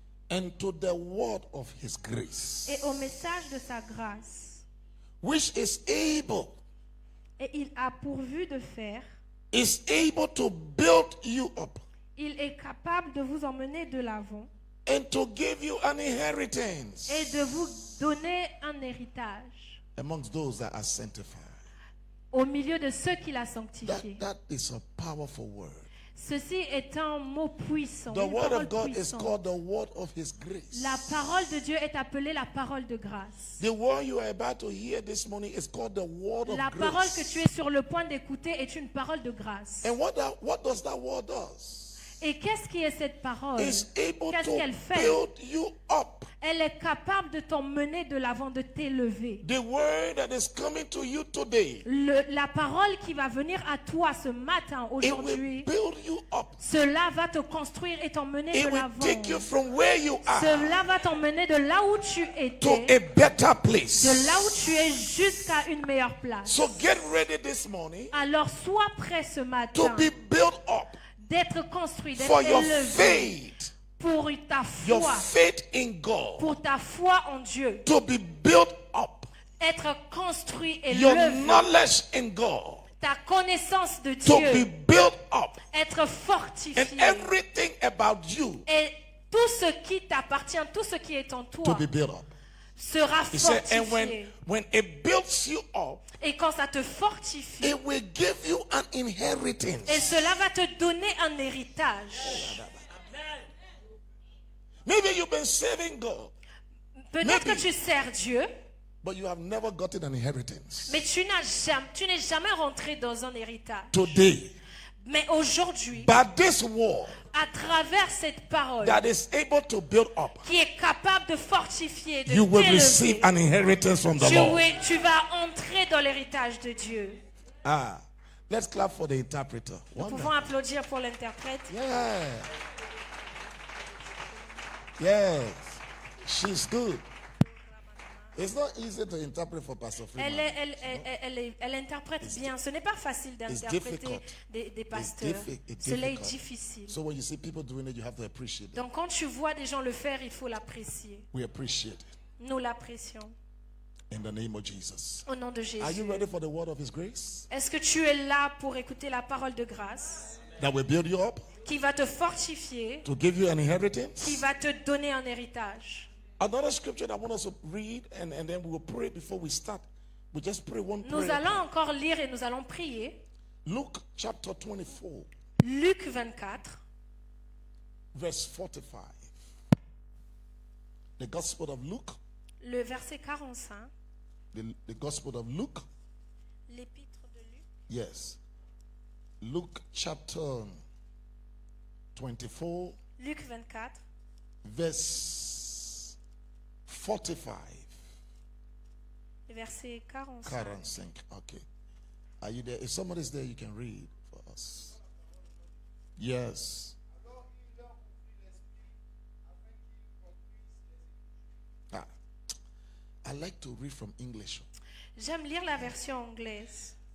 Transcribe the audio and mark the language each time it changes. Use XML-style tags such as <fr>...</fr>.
<en>and to the word of his grace,</en> <fr>et au message de sa grâce.</fr> <en>which is able</en> <fr>Et il a pourvu de faire.</fr> <en>to build you up</en> <fr>Il est capable de vous emmener de l'avant</fr> <en>and to give you an inheritance</en> <fr>et de vous donner un héritage</fr> <en>amongst those that are sanctified.</en> <fr>au milieu de ceux qu'il a sanctifiés.</fr> <en>That is a powerful word.</en> <fr>Ceci est un mot puissant.</fr> <en>The</en> <fr>Une</fr> <en>word</en> <fr>parole</fr> <en>of God is</en> <fr>puissante.</fr> <en>called the word of his grace.</en> <fr>La parole de Dieu est appelée la parole de grâce.</fr> <en>The word you are about to hear this morning is called the word of</en> <fr>La parole</fr> <en>grace.</en> <fr>que tu es sur le point d'écouter est une parole de grâce.</fr> <en>And what does that word does?</en> <fr>Et qu'est-ce qui est cette parole?</fr> <en>is able</en> <fr>Qu'est-ce</fr> <en>to</en> <fr>qu'elle fait?</fr> <en>build you up.</en> <fr>Elle est capable de t'emmener de l'avant, de t'élever.</fr> <en>The word that is coming to you today,</en> <fr>La parole qui va venir à toi ce matin,</fr> <en>it will</en> <fr>aujourd'hui,</fr> <en>build you up.</en> <fr>cela va te construire et t'emmener</fr> <en>It</en> <fr>de</fr> <en>will</en> <fr>l'avant.</fr> <en>take you from where you are</en> <fr>Cela va t'emmener de là où tu</fr> <en>to</en> <fr>étais,</fr> <en>a better place.</en> <fr>de là où tu es jusqu'à une meilleure place.</fr> <en>So get ready this morning</en> <fr>Alors sois prêt ce</fr> <en>to</en> <fr>matin</fr> <en>be built up</en> <fr>d'être construit, d'être</fr> <en>for your</en> <fr>élevé</fr> <en>faith,</en> <fr>pour ta</fr> <en>your</en> <fr>foi,</fr> <en>faith in God,</en> <fr>pour ta foi en Dieu,</fr> <en>to be built up,</en> <fr>être construit et</fr> <en>your</en> <fr>élevé,</fr> <en>knowledge in God,</en> <fr>ta connaissance de</fr> <en>to be</en> <fr>Dieu,</fr> <en>built up,</en> <fr>être</fr> <en>and</en> <fr>fortifié.</fr> <en>everything about you</en> <fr>Et tout ce qui t'appartient, tout ce qui est en</fr> <en>to</en> <fr>toi</fr> <en>be built up.</en> <fr>sera</fr> <en>He said, and</en> <fr>fortifié.</fr> <en>when it builds you up,</en> <fr>Et quand ça te fortifie,</fr> <en>it will give you an inheritance.</en> <fr>et cela va te donner un héritage.</fr> <en>Maybe you've been serving God,</en> <fr>Peut-être</fr> <en>Maybe.</en> <fr>que tu sers Dieu,</fr> <en>but you have never gotten an inheritance.</en> <fr>mais tu n'es jamais rentré dans un héritage.</fr> <en>Today,</en> <fr>Mais aujourd'hui,</fr> <en>by this word</en> <fr>à travers cette parole</fr> <en>that is able to build up,</en> <fr>qui est capable de fortifier, de</fr> <en>you will receive</en> <fr>t'élever,</fr> <en>an inheritance from the Lord.</en> <fr>tu vas entrer dans l'héritage de Dieu.</fr> <en>Ah, let's clap for the interpreter.</en> <fr>Nous</fr> <en>Wonderful.</en> <fr>pouvons applaudir pour l'interprète.</fr> <en>Yeah. Yes. She's good. It's not easy to interpret for Pastor Freeman.</en> <fr>Elle interprète bien. Ce n'est pas facile d'interpréter</fr> <en>difficult.</en> <fr>des pasteurs.</fr> <en>It's</en> <fr>Cela est</fr> <en>difficult.</en> <fr>difficile.</fr> <en>So when you see people doing it, you have to appreciate it.</en> <fr>Donc quand tu vois des gens le faire, il faut l'apprécier.</fr> <en>We appreciate it.</en> <fr>Nous l'apprécions.</fr> <en>In the name of Jesus.</en> <fr>Au nom de</fr> <en>Are you</en> <fr>Jésus.</fr> <en>ready for the word of His grace?</en> <fr>Est-ce que tu es là pour écouter la parole de grâce</fr> <en>That will build you up,</en> <fr>qui va te fortifier,</fr> <en>to give you an</en> <fr>qui</fr> <en>inheritance.</en> <fr>va te donner un héritage?</fr> <en>Another scripture that I want us to read, and then we will pray before we start. We just pray one</en> <fr>Nous</fr> <en>prayer.</en> <fr>allons encore lire et nous allons prier.</fr> <en>Luke chapter 24,</en> <fr>Luc 24,</fr> <en>verse 45. The Gospel of Luke,</en> <fr>le verset 45,</fr> <en>the Gospel of Luke,</en> <fr>l'épître de Luc.</fr> <en>yes. Luke chapter 24,</en> <fr>Luc 24,</fr> <en>verse 45.</en> <fr>verset 45.</fr> <en>45. Okay. Are you there? If somebody's there, you can read for us. Yes. Ah. I like to read from English.</en> <fr>J'aime lire la version anglaise.</fr>